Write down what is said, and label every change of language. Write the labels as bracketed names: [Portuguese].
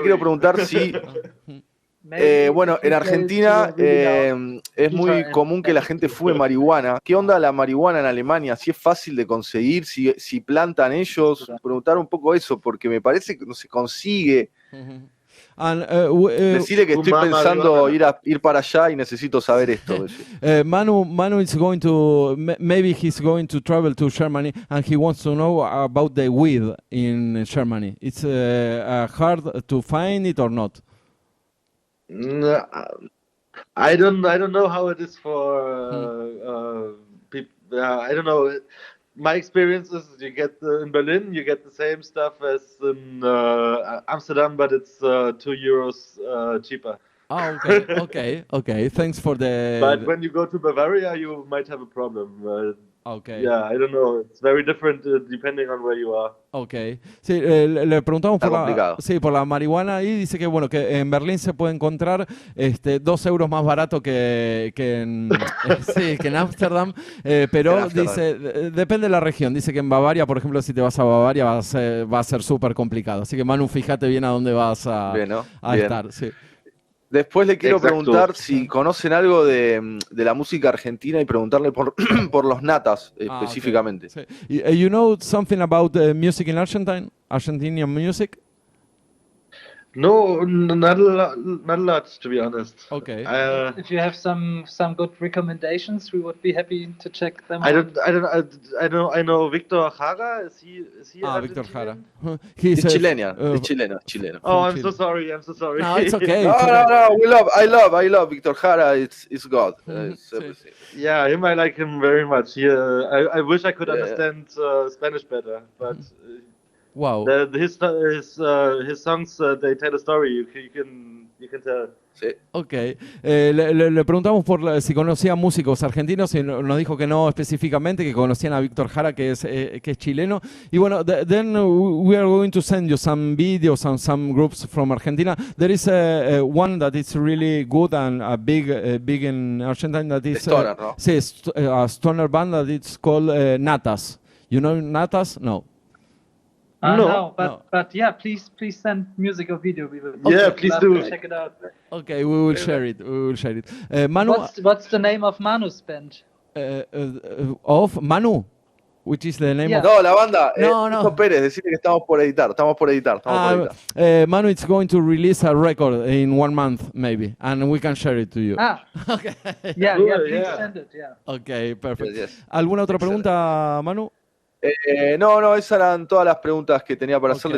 [Spanish] quiero preguntar si bueno, en Argentina es muy común que la gente fume marihuana. ¿Qué onda la marihuana en Alemania? ¿Si es fácil de conseguir? ¿Si plantan ellos? Preguntar un poco eso, porque me parece que no se consigue. [English] And, [Spanish] Decirle que estoy fumar pensando marihuana. ir para allá y necesito saber esto. [English] Manu is going to maybe he's going to travel to Germany and he wants to know about the weed in Germany. It's hard to find it or not? I don't know how it is for people. I don't know. My experience is you get in Berlin, you get the same stuff as in Amsterdam, but it's €2 cheaper. Oh, okay. Thanks for the. But when you go to Bavaria, you might have a problem. Okay. Yeah, I don't know. It's very different depending on where you are. Okay. [Spanish] Sí, le preguntamos por la marihuana y dice que bueno que en Berlín se puede encontrar €2 más barato que en Ámsterdam, pero dice depende de la región. Dice que en Bavaria, por ejemplo, si te vas a Bavaria va a ser súper complicado. Así que Manu, fíjate bien a dónde vas a estar. Sí. Después le quiero preguntar si conocen algo de la música argentina y preguntarle por los natas específicamente. Okay. Sí. You know something about music in Argentinian music? No, not a lot, to be honest. Okay. If you have some good recommendations, we would be happy to check them I out. know Victor Jara. Is he Victor Jara. He's chileno. Oh, I'm so sorry. No, it's okay. No. I love Victor Jara. It's God. It's everything. Yeah, I like him very much. I wish I could understand Spanish better, but wow. His songs they tell a story. You can tell. Sí. Ok. Le preguntamos si conocía músicos argentinos y nos dijo que no específicamente, que conocían a Víctor Jara, que es chileno. Y bueno, [English] then we are going to send you some videos and some groups from Argentina. There is one that is really good and big in Argentina that is [Spanish] Stoner, ¿no? [English] Sí, a stoner band that it's called Natas. You know Natas? No. No, but yeah, please send music or video. We will please do. check it out. Okay, we will share it. Manu, what's the name of Manu's band? Of Manu, which is the name of... [Spanish] No, la banda. No. Pérez, decirle que estamos por editar. [English] Manu is going to release a record in 1 month, maybe, and we can share it to you. Okay. Yeah, please send it. Yeah. Okay, perfect. Yes. [Spanish] ¿Alguna otra pregunta, Manu? No, esas eran todas las preguntas que tenía para hacerle.